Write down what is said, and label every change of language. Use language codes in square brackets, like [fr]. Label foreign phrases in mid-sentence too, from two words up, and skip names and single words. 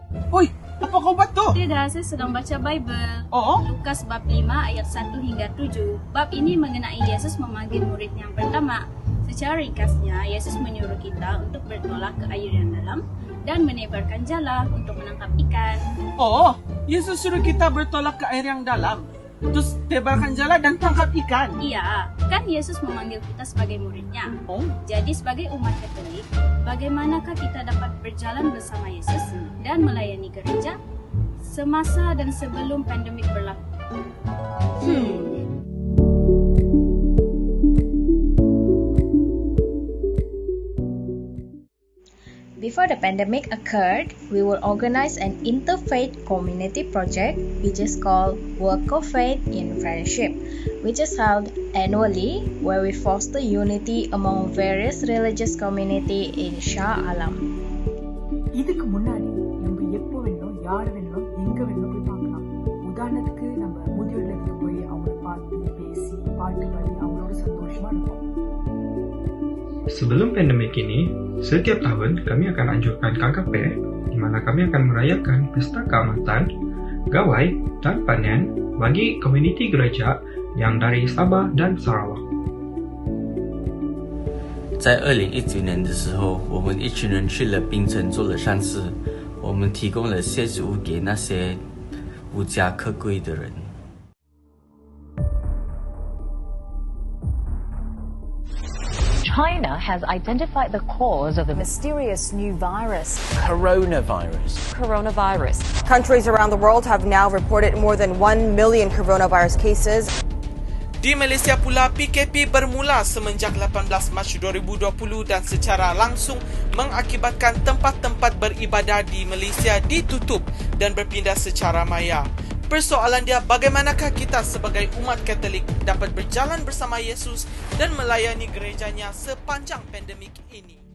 [ms] Oi, apa khabar tu? Tidak, saya sedang baca Bible. Oh? Lukas bab 5 ayat 1 hingga 7. Bab ini mengenai Yesus memanggil murid yang pertama. Secara ringkasnya, Yesus menyuruh kita untuk bertolak ke air yang dalam dan menebarkan jala untuk menangkap ikan. Oh, Yesus suruh kita bertolak ke air yang dalam. Terus tebarkan jala dan tangkap ikan. Iya, kan Yesus memanggil kita sebagai muridnya. Oh? Jadi sebagai umat Katolik, bagaimanakah kita dapat berjalan bersama Yesus dan melayani gereja semasa dan sebelum pandemik berlaku? [en] Before the pandemic occurred, we will organize an interfaith community project which is called Work of Faith in Friendship, which is held annually where we foster unity among various religious community in Shah Alam. [ta] இதுக்கு முன்னாடி நம்ம எப்போ வேணும் யார் வேணும் எங்க வேணும் போய் பார்க்கலாம். உதாரணத்துக்கு நம்ம முதியோர் இல்லத்துல போய் அவங்கள பார்த்து பேசி பாட்டு பாடி அவங்களோட சந்தோஷமா இருப்போம். [ms] Sebelum pandemik ini, setiap tahun kami akan anjurkan KKP di mana kami akan merayakan pesta keamatan, gawai dan panen bagi komuniti gereja yang dari Sabah dan Sarawak. [zh] 在2019年的时候，我们一群人去了槟城做了善事，我们提供了谢食物给那些无家可归的人。 [en] China has identified the cause of the mysterious new virus. Coronavirus. Countries around the world have now reported more than 1 million coronavirus cases. [ms] Di Malaysia pula, PKP bermula semenjak 18 Mac 2020 dan secara langsung mengakibatkan tempat-tempat beribadah di Malaysia ditutup dan berpindah secara maya. Persoalan dia, bagaimanakah kita sebagai umat Katolik dapat berjalan bersama Yesus dan melayani gerejanya sepanjang pandemik ini?